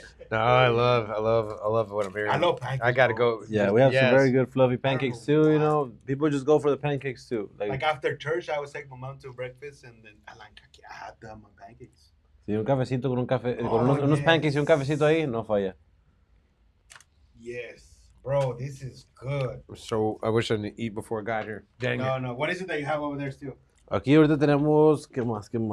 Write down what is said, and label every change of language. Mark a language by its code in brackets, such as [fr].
[en] No, I love what I'm hearing. I love pancakes. I gotta go. Yeah, we have some very good fluffy pancakes too. People just go for the pancakes too. Like after church, I would take my mom to breakfast, and then I have to have my pancakes. [es] Sí, un cafecito con un café, con unos pancakes y un cafecito ahí, no falla. [en] Yes, bro, this is good. So I wish I didn't eat before I got here. Dang it. No. What is it that you have over there still? [es] Aquí ahorita tenemos, ¿qué más?